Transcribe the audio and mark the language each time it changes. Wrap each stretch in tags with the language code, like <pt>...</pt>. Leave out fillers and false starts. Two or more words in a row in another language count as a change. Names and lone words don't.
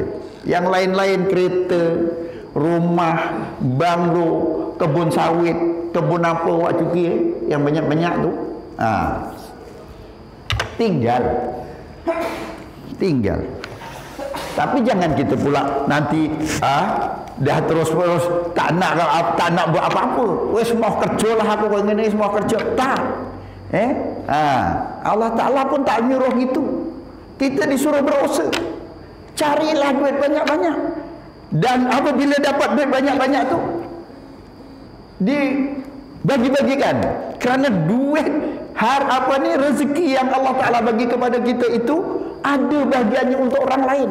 <ms>Yang lain-lain, kereta, rumah, banglo, kebun sawit, kebun apa wak cuki yang banyak-banyak tu, tinggal. Tapi jangan kita pula nanti dah terus tak nak buat apa-apa.</ms> <jv>Wes mau kerja lah aku ngene, mau kerja tak.</jv> <ar>الله تعالى</ar> <ms>pun tak nyuruh gitu. Kita disuruh berusaha. Carilah duit banyak-banyak. Dan apabila dapat duit banyak-banyak tu, dibagi-bagikan. Kerana duit rezeki yang</ms> <ar>الله تعالى</ar> <ms>bagi kepada kita itu ada bagiannya untuk orang lain.</ms>